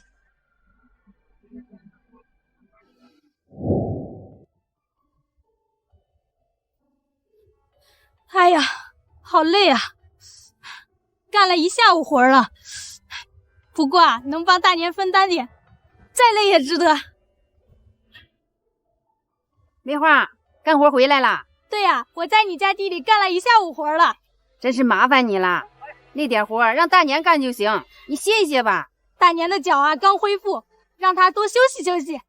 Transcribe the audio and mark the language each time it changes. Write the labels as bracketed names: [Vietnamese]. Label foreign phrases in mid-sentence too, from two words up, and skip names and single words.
[Chinese] 哎呀，好累啊，幹了一下午活了。不過啊，能幫大年分擔點，再累也值得。梅花，幹活回來了？對呀，我在你家地裡幹了一下午活了。真是麻煩你了，那點活讓大年幹就行，你歇一歇吧。大年的腳啊剛恢復，讓他多休息休息。